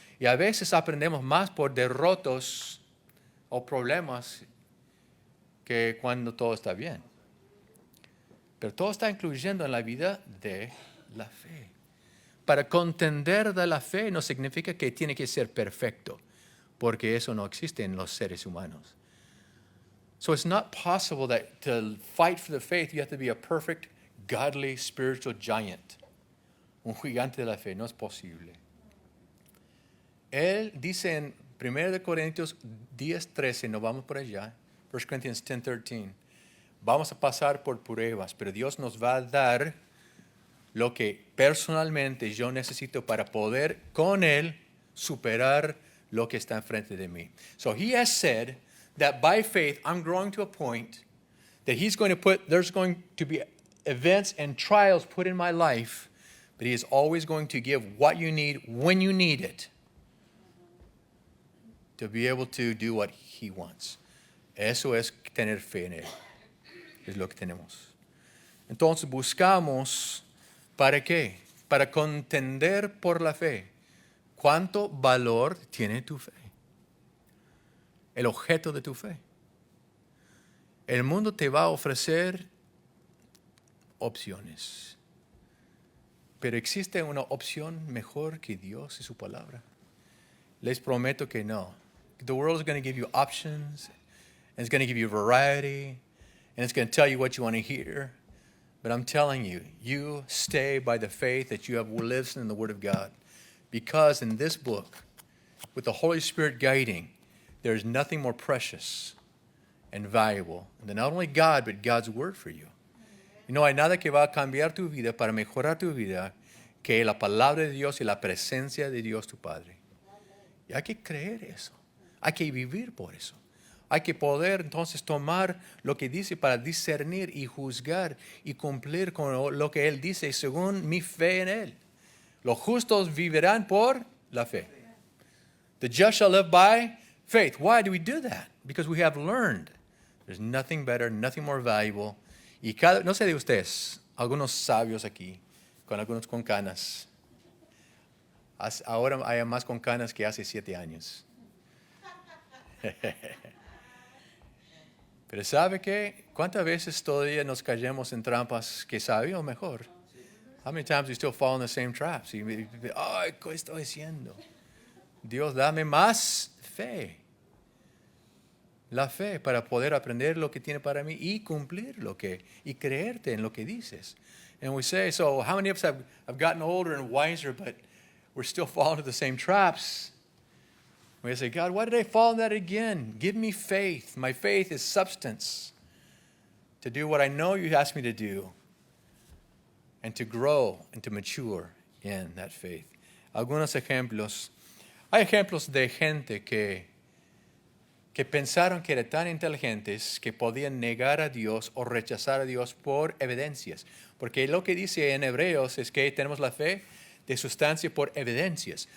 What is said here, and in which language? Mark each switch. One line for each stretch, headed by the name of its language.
Spanish: Y a veces aprendemos más por derrotos o problemas que cuando todo está bien. Pero todo está incluyendo en la vida de la fe. Para contender de la fe no significa que tiene que ser perfecto, porque eso no existe en los seres humanos.
English: So it's not possible that to fight for the faith you have to be a perfect, godly, spiritual giant.
Spanish: Un gigante de la fe, no es posible. Él dice en 1 Corintios 10:13, no vamos por allá, 1 Corinthians 10:13, vamos a pasar por pruebas, pero Dios nos va a dar lo que personalmente yo necesito para poder con Él superar lo que está enfrente de mí.
English: So he has said that by faith I'm growing to a point that there's going to be events and trials put in my life, but he is always going to give what you need when you need it to be able to do what he wants.
Spanish: Eso es tener fe en Él. Es lo que tenemos. Entonces buscamos, ¿para qué? Para contender por la fe. ¿Cuánto valor tiene tu fe? El objeto de tu fe. El mundo te va a ofrecer opciones. Pero ¿existe una opción mejor que Dios y su palabra? Les prometo que no.
English: The world is going to give you options, and it's going to give you variety, and it's going to tell you what you want to hear. But I'm telling you, you stay by the faith that you have listened in the Word of God. Because in this book, with the Holy Spirit guiding, there is nothing more precious and valuable than not only God, but God's Word for you.
Spanish: Y no hay nada que va a cambiar tu vida, para mejorar tu vida, que la palabra de Dios y la presencia de Dios tu Padre. Y hay que creer eso. Hay que vivir por eso. Hay que poder entonces tomar lo que dice para discernir y juzgar y cumplir con lo que Él dice según mi fe en Él. Los justos vivirán por la fe.
English: The just shall live by faith. Why do we do that? Because we have learned. There's nothing better, nothing more valuable.
Spanish: Y no sé de ustedes, algunos sabios aquí, algunos con canas. Ahora hay más con canas que hace 7 años. Pero ¿sabe qué? ¿Cuántas veces todavía nos cayamos en trampas que sabíamos mejor?
English: How many times we still fall in the same traps?
Spanish: Ay, ¿qué estoy haciendo? Dios, dame más fe. La fe para poder aprender lo que tiene para mí y cumplir y creerte en lo que dices.
English: And we say, so how many of us have gotten older and wiser, but we're still falling into the same traps? We say, God, why did I fall in that again? Give me faith. My faith is substance to do what I know you asked me to do and to grow and to mature in that faith.
Spanish: Algunos ejemplos. Hay ejemplos de gente que pensaron que eran tan inteligentes que podían negar a Dios o rechazar a Dios por evidencias. Porque lo que dice en Hebreos es que tenemos la fe de sustancia por evidencias.